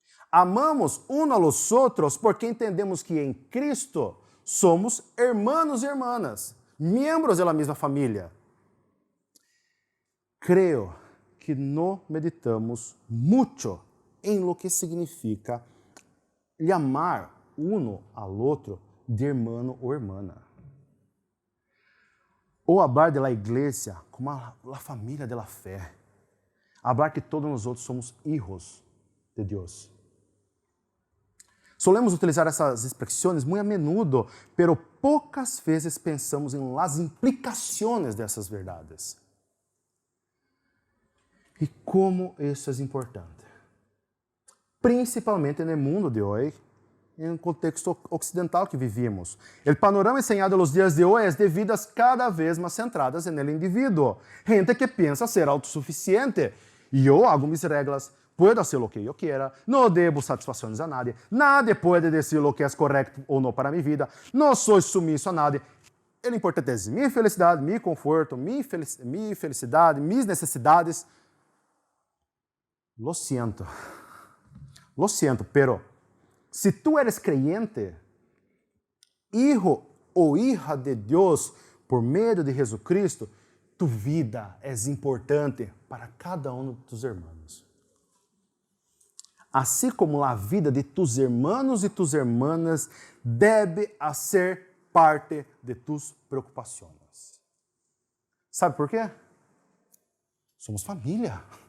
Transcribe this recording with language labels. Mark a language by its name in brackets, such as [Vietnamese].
[Portuguese] Amamos uns a [Spanish] los [Portuguese] outros porque entendemos que em Cristo somos [Spanish] hermanos [Portuguese] e [Spanish] hermanas, [Portuguese] membros da mesma família. Creio que não meditamos muito em [Spanish] lo que [Portuguese] significa chamar [Spanish] uno [Portuguese] ao outro de [Spanish] hermano [Portuguese] ou [Spanish] hermana. [Portuguese] Ou [Spanish] hablar de la [Portuguese] igreja como a família [Spanish] de la fé. Hablar [Portuguese] que todos nós outros somos [Spanish] hijos [Portuguese] de Deus. [Spanish] Solemos [Portuguese] utilizar essas expressões muito [Spanish] a menudo, pero [Portuguese] poucas vezes pensamos em [Spanish] las [Portuguese] implicações dessas verdades. E como isso é importante. Principalmente no mundo de hoje, em um contexto ocidental que [Spanish] vivimos. [Portuguese] O panorama ensinado nos dias de hoje é de vidas cada vez mais centradas no indivíduo. Gente que pensa ser autossuficiente. [Spanish] Eu hago mis reglas, puedo hacer lo que yo quiera, no debo satisfações a nadie, nadie puede decir lo que es correcto o no para mi vida, no soy sumiso a nadie. [Portuguese] O importante é minha felicidade, meu conforto, minha felicidade, minhas necessidades. [Spanish] Lo siento, pero se tu eres creyente, hijo [Portuguese] ou [Spanish] hija de Deus, [Portuguese] por meio de [Spanish] Jesucristo, tu vida [Portuguese] é importante para cada um de [Spanish] tus hermanos. [Portuguese] Assim como a vida de [Spanish] tus hermanos e tus hermanas [Portuguese] deve ser parte de tus preocupações. Sabe por quê? Somos família.